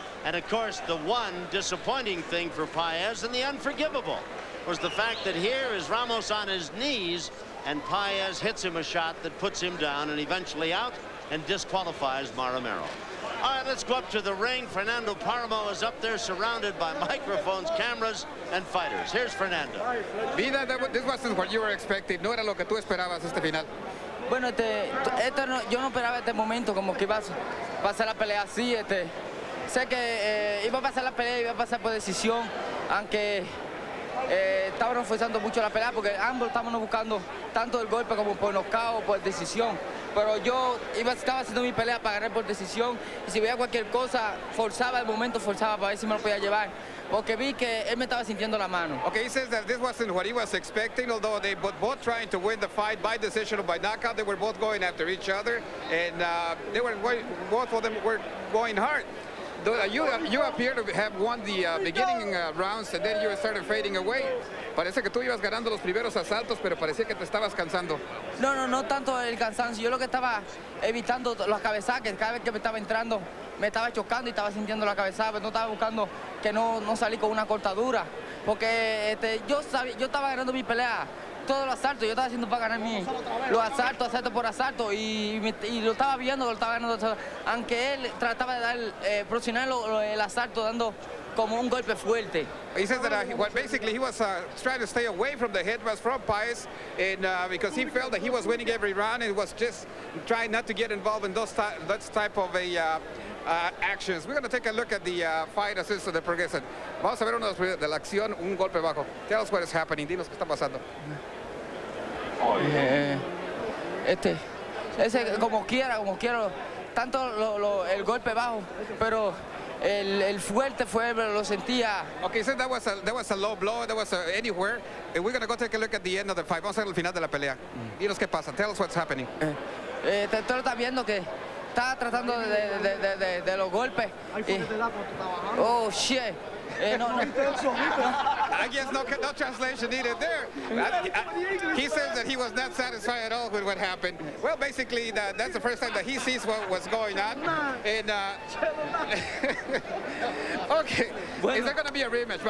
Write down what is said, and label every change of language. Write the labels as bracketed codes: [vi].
[en] And of course, the one disappointing thing for Paez, and the unforgivable, was the fact that here is Ramos on his knees, and Paez hits him a shot that puts him down and eventually out and disqualifies Maramero. All right, let's go up to the ring. Fernando Paramo is up there surrounded by microphones, cameras, and fighters. Here's Fernando. [es] Vida, [en] this wasn't what you were expecting. [es] No era lo que tú esperabas este final. Bueno, yo no esperaba este momento, como que iba a pasar la pelea así. Sé que iba a pasar la pelea, iba a pasar por decisión, aunque estábamos forzando mucho la pelea porque ambos estábamos buscando tanto el golpe como por nocaut o por decisión. Pero yo estaba haciendo mi pelea para ganar por decisión y si veía cualquier cosa, forzaba el momento, forzaba para ver si me lo podía llevar. Porque vi que él me estaba sintiendo la mano. [en] Okay, he says that this wasn't what he was expecting, although they both trying to win the fight by decision or by knockout. They were both going after each other, and both of them were going hard. You appear to have won the beginning rounds, and then you started fading away. [es] Parece que tú ibas ganando los primeros asaltos, pero parecía que te estabas cansando. No tanto el cansancio. Yo lo que estaba evitando los cabezajes, cada vez que me estaba entrando, me estaba chocando y estaba sintiendo la cabeza, pero no estaba buscando que no salí con una cortadura. Porque yo estaba ganando mi pelea. Todos los asaltos, yo estaba haciendo para ganar los asaltos, asalto por asalto, y lo estaba viendo, lo estaba ganando, aunque él trataba de dar, presionar el asalto dando como un golpe fuerte. [en] He says that basically he was trying to stay away from the head rush from Paez, and because he felt that he was winning every round, and was just trying not to get involved in those type of actions. We're going to take a look at the fight as the progression. [es] Vamos a ver uno de la acción, un golpe bajo. [en] Tell us what is happening. [es] Dinos qué está pasando. Ese como quiero, tanto el golpe bajo, pero el fuerte fue, lo sentía. [en] Okay, so that was a low blow, that was anywhere. And we're going to go take a look at the end of the fight. [es] Vamos a ver el final de la pelea. Dinos qué pasa. [en] Tell us what's happening. [es] Tú estás viendo que estaba tratando de los golpes. [en] Oh, shit. No. I guess no translation needed there. He says that he was not satisfied at all with what happened. Well, basically, that's the first time that he sees what was going on. And okay, is there going to be a rematch?